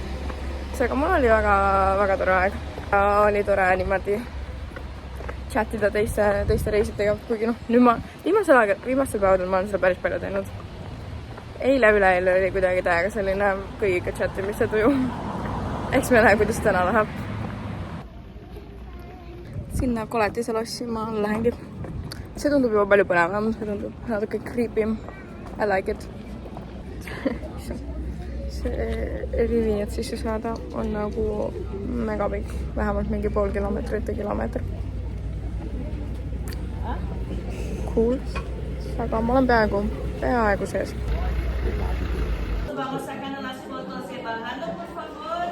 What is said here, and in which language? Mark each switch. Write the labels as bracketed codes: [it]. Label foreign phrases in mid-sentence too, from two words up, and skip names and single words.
[et] Seega mul oli väga tore aeg. Oli tore niimoodi chatida teiste reisitega, kuigi nüüd viimastel päevadel ma olen seda päris palju teinud. Eile üleeile oli kuidagi täiega selline kõigiga chatimise tuju. Eks me näe, kuidas täna läheb. Sinna koletise lossi ma lähengi. See tundub juba palju põnevam, see tundub natuke creepy. [en] I like it. [et] See rivi, et sisse saada, on nagu megapikk. Vähemalt mingi pool kilomeetrit või kilomeeter. Cool. Aga ma olen peaaegu sees. [es] Vamos sacando las fotos y bajando, por favor.